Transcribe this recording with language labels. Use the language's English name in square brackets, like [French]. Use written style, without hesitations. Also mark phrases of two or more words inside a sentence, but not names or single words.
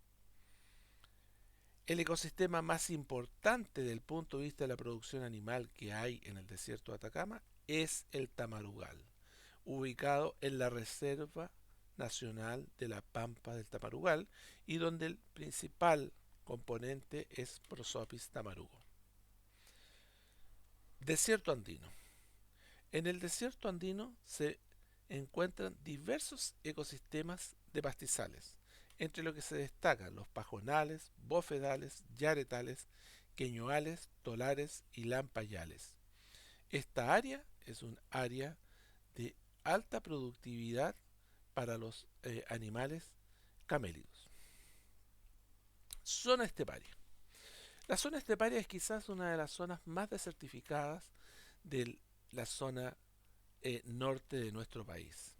[Spanish] El ecosistema más importante desde el punto de vista de la producción animal que hay en el desierto de Atacama es el tamarugal, ubicado en la Reserva Nacional de la Pampa del Tamarugal y donde el principal componente es Prosopis tamarugo. Desierto andino. En el desierto andino se encuentran diversos ecosistemas de pastizales, entre los que se destacan los pajonales, bofedales, yaretales, queñuales, tolares y lampayales. Esta área es un área de alta productividad para los animales camélidos. Zona esteparia. La zona esteparia es quizás una de las zonas más desertificadas de la zona norte de nuestro país.